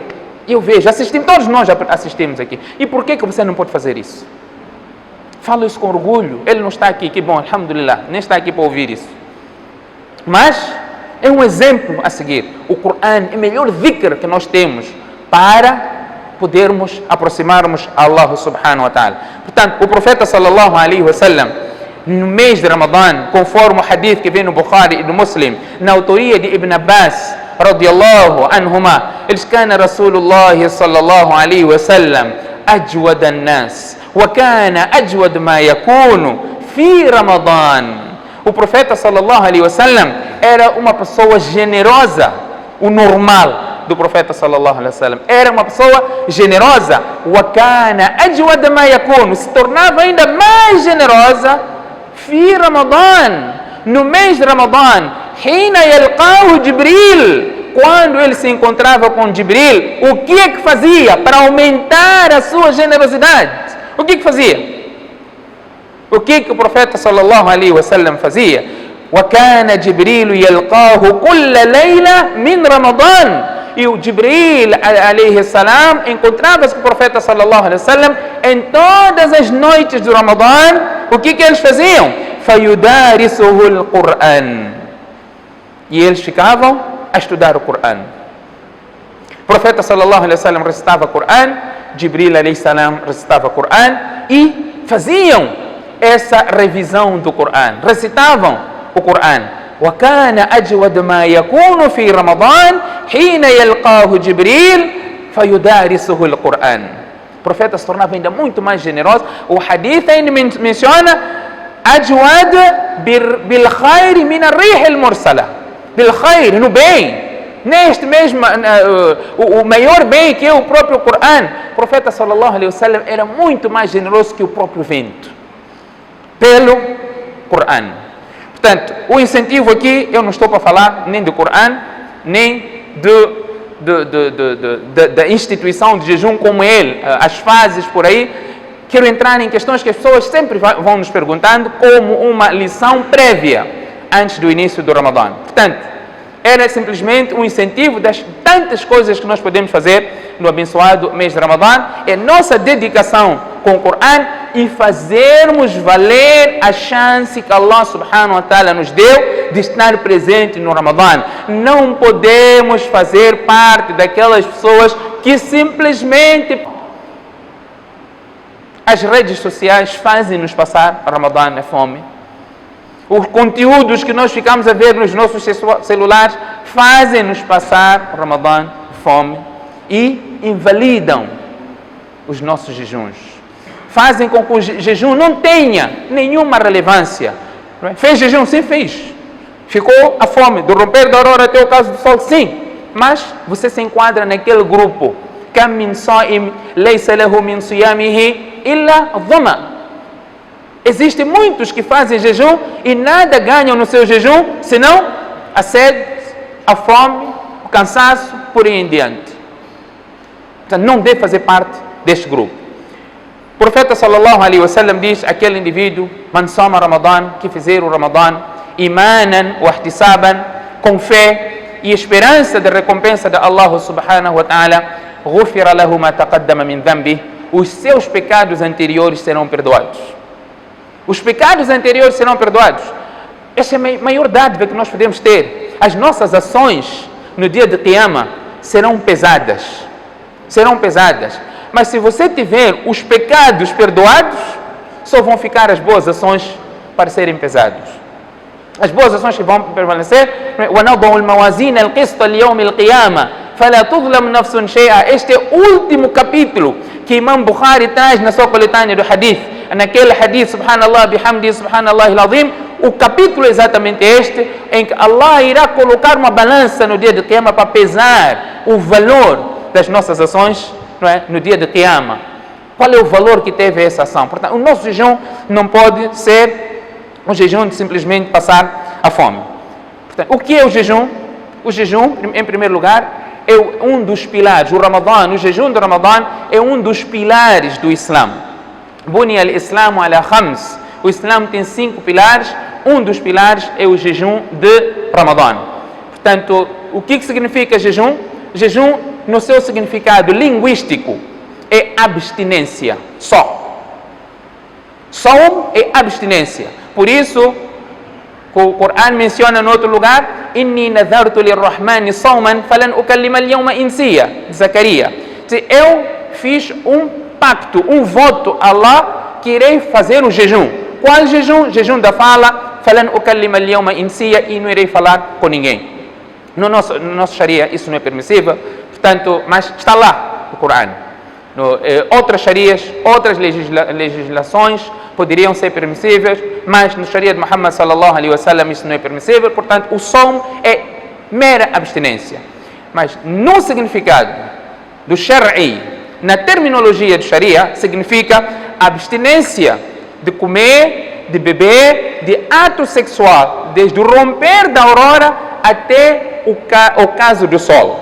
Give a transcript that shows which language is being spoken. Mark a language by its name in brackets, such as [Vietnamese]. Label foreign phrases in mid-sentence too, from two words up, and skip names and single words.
[Portuguese] Eu vejo, assistimos, todos nós já assistimos aqui. E por que você não pode fazer isso? Falo isso com orgulho. Ele não está aqui, que bom, alhamdulillah, nem está aqui para ouvir isso. Mas é um exemplo a seguir. O Corão é o melhor dhikr que nós temos para podermos aproximarmos a Allah [Arabic] سبحانه وتعالى. [Portuguese] Portanto, o profeta [Arabic] صلى الله عليه وسلم, [Portuguese] no mês de Ramadã, conforme o hadith que vem no Bukhari e no Muslim, na autoria de Ibn Abbas [Arabic] رضي الله عنهما إذ كان رسول الله صلى الله عليه وسلم أجود الناس وكان أجود ما يكون في رمضان. [Portuguese] O profeta [Arabic] صلى الله عليه وسلم [Portuguese] era uma pessoa generosa, o normal do profeta [Arabic] صلى الله عليه وسلم [Portuguese] era uma pessoa generosa. [Arabic] وكان أجود ما يكون, [Portuguese] se tornava ainda mais generosa [Arabic] في رمضان, [Portuguese] no mês de Ramadã. [Arabic] حين يلقاه جبريل, [Portuguese] quando ele se encontrava com Jibril, o que é que fazia para aumentar a sua generosidade? O que é que fazia? O que é que o profeta [Arabic] صلى الله عليه وسلم [Portuguese] fazia? [Arabic] وكان جبريل يلقاه كل ليلة من رمضان. [Portuguese] E o Jibril [Arabic] عليه السلام [Portuguese] encontrava-se com o profeta [Arabic] صلى الله عليه وسلم [Portuguese] em todas as noites do Ramadã. O que eles faziam? [Arabic] فيدارسه القرآن. [Portuguese] E eles ficavam a estudar o Corão. O profeta [Arabic] صلى الله عليه وسلم [Portuguese] recitava o Corão, Jibril [Arabic] عليه السلام [Portuguese] recitava o Corão e faziam essa revisão do Corão, recitavam o Corão. [Arabic] وكان أجود ما يكون في رمضان حين يلقاه جبريل فيدارسه القرآن. [Portuguese] O profeta se tornava ainda muito mais generoso. O hadith ainda menciona [Arabic] أجود بالخير من الريح المرسلة. بالخير, [Portuguese] no bem, neste mesmo, o maior bem que é o próprio Corão. O profeta [Arabic] صلى الله عليه وسلم [Portuguese] era muito mais generoso que o próprio vento, pelo Corão. Portanto, o incentivo aqui, eu não estou para falar nem do Corão, nem da instituição de jejum como ele, as fases por aí. Quero entrar em questões que as pessoas sempre vão nos perguntando como uma lição prévia antes do início do Ramadã. Portanto, era simplesmente um incentivo das tantas coisas que nós podemos fazer no abençoado mês de Ramadã. É nossa dedicação com o Corão e fazermos valer a chance que Allah [Arabic] سبحانه وتعالى [Portuguese] nos deu de estar presente no Ramadã. Não podemos fazer parte daquelas pessoas que simplesmente as redes sociais fazem-nos passar Ramadã na fome. Os conteúdos que nós ficamos a ver nos nossos celulares fazem-nos passar Ramadã fome e invalidam os nossos jejuns. Fazem com que o jejum não tenha nenhuma relevância. Fez jejum? Sim, fez. Ficou a fome, do romper da aurora até o caso do sol? Sim. Mas você se enquadra naquele grupo. [Arabic] كم من صائم ليس له من صيامه إلا الظمأ. [Portuguese] Existem muitos que fazem jejum e nada ganham no seu jejum, senão a sede, a fome, o cansaço, por aí em diante. Então não deve fazer parte deste grupo. O profeta [Arabic] صلى الله عليه وسلم [Portuguese] diz: aquele indivíduo, [Arabic] من صام رمضان, [Portuguese] que fizer o Ramadan, [Arabic] إيمانا واحتسابا, [Portuguese] com fé e esperança de recompensa de Allah [Arabic] سبحانه وتعالى, غفر له ما تقدم من ذنبه, [Portuguese] os seus pecados anteriores serão perdoados. Os pecados anteriores serão perdoados. Essa é a maior dádiva que nós podemos ter. As nossas ações no dia de Qiyamah serão pesadas. Serão pesadas. Mas se você tiver os pecados perdoados, só vão ficar as boas ações para serem pesados. As boas ações que vão permanecer. [Arabic] وَنَضَعُ الْمَوَازِينَ الْقِسْطَ لِيَوْمِ الْقِيَامَةِ فَلَا تُظْلَمُ نَفْسٌ شَيْئًا. [Portuguese] Este é o último capítulo que Imam Bukhari traz na sua coletânea do hadith. Naquele hadith, [Arabic] سبحان الله، بحمده، سبحان الله العظيم, [Portuguese] o capítulo é exatamente este, em que Allah irá colocar uma balança no dia de Qiyamah para pesar o valor das nossas ações, não é? No dia de Qiyamah. Qual é o valor que teve essa ação? Portanto, o nosso jejum não pode ser um jejum de simplesmente passar a fome. Portanto, o que é o jejum? O jejum, em primeiro lugar, é um dos pilares. O Ramadã, o jejum do Ramadã é um dos pilares do Islã. [Arabic] بني الإسلام على خمس. [Portuguese] O Islã tem 5 pilares. Um dos pilares é o jejum de Ramadã. Portanto, o que significa jejum? Jejum, no seu significado linguístico, é abstinência. Só. Saum é abstinência. Por isso, o Corão menciona em outro lugar: [Arabic] إني نذرت للرحمن صوما فلن أكلم اليوم إنسيا. [Portuguese] Zacarias. Eu fiz um pacto, um voto a Allah que irei fazer o jejum. Qual jejum? Jejum da fala. [Arabic] فلن أكلم اليوم إنسيا, [Portuguese] e não irei falar com ninguém. No nosso Sharia isso não é permissível, portanto, mas está lá no Corão. Outras Sharias, outras legislações poderiam ser permissíveis, mas no Sharia de Muhammad [Arabic] صلى الله عليه وسلم [Portuguese] isso não é permissível. Portanto, o som é mera abstinência. Mas no significado do Shar'i, na terminologia do Sharia, significa abstinência de comer, de beber, de ato sexual, desde o romper da aurora até o caso do sol.